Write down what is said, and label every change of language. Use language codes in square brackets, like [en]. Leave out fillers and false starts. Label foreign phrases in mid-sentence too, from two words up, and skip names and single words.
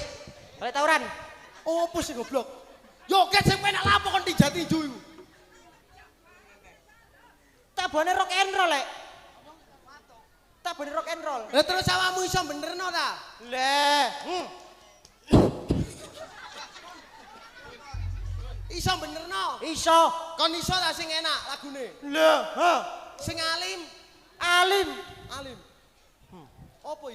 [jv] Gale tawuran. Opo sih goblok? Joget sing penak lapo kon tinju iku. Tabone [en] rock and roll, [jv] Lek. [en] Tabone rock and roll. [jv] Lah terus awakmu iso benerno ta? Lah, Iso benerno. iso. Kon iso ta sing enak lagune? Lah, ha. Sing alim. Alim. Alim. Apa iki?